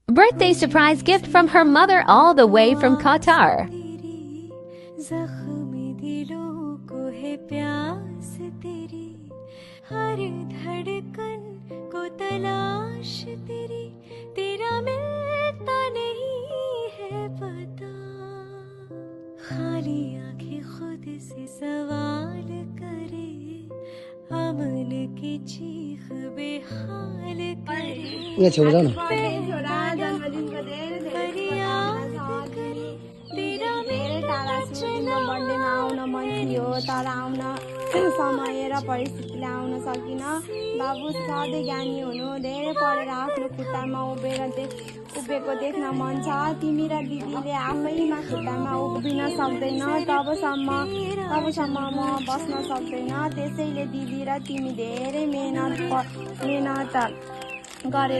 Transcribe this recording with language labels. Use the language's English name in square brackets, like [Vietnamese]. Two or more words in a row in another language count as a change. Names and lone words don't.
[English] birthday surprise gift from her mother all the way from Qatar. [Hindi] हर धड़कन को तलाश तेरी तेरा मिलता नहीं है पता खाली आंखें खुद से सवाल करे अमन की चीख बेहाल करे [Nepali] ये छोरा ना जन्मदिनको धेरै धेरै धेरै टाढा छु तिम्रो बर्थडेमा आउन मन थियो तर आउन समय र परिस्थितिले आउन सकिन बाबु सधैँ ज्ञानी हुनु धेरै पढेर आफ्नो खुट्टामा उभिएको देख्न मन छ तिमी र दिदीले आफैमा खुट्टामा उभिन सक्दैन तबसम्म म बस्न सक्दैन त्यसैले दिदी र तिमी धेरै मेहनत गरेर